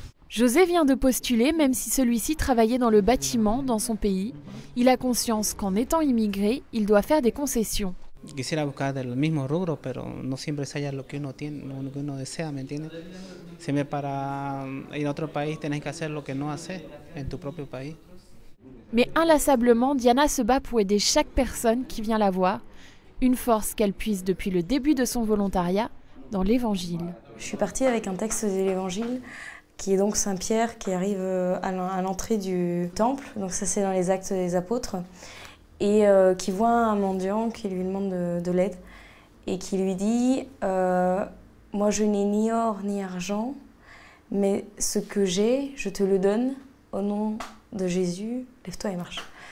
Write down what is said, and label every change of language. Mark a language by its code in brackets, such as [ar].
[fr] José vient de postuler, même si celui-ci travaillait dans le bâtiment dans son pays. Il a conscience qu'en étant immigré, il doit faire des concessions. [es] Quisiera buscar del mismo rubro, pero no siempre se halla lo que uno tiene, lo que uno desea, ¿me entiendes? Siempre para ir a otro país tenés que hacer lo que no haces en tu propio país. [fr] Mais inlassablement, Diana se bat pour aider chaque personne qui vient la voir, une force qu'elle puise depuis le début de son volontariat dans l'Évangile. Je suis partie avec un texte de l'Évangile qui est donc Saint Pierre qui arrive à l'entrée du temple, donc ça c'est dans les Actes des Apôtres, et qui voit un mendiant qui lui demande de l'aide et qui lui dit moi je n'ai ni or ni argent, mais ce que j'ai, je te le donne au nom de Jésus, lève-toi et marche.